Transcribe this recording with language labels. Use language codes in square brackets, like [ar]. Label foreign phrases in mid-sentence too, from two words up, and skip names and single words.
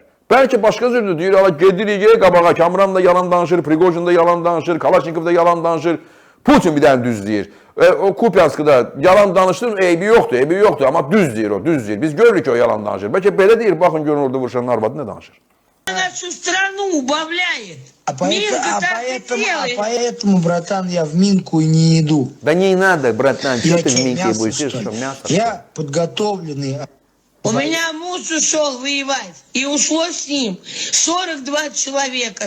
[az] Bəlkə başqa cürdür deyir, ala gedirik, qabağa Kamran da yalan danışır, Prigojin da yalan danışır, Kalaşnikov da yalan danışır. Putin bir dənə düz deyir. O Kupianskıda yalan danışdığın eybi yoxdur, amma düz deyir o, düz deyir. Biz görürük ki, o yalan danışır. Bəlkə belə deyir, baxın görün orada vuruşanın arvadı nə danışır. [ru] Нашу страну убавляет. Поэтому, братан, я в Минку не иду. Да не надо, братан, что ты в Минске будешь? Что, мясо? Я подготовленный. У меня муж ушел воевать, и ушло с ним 42 человека.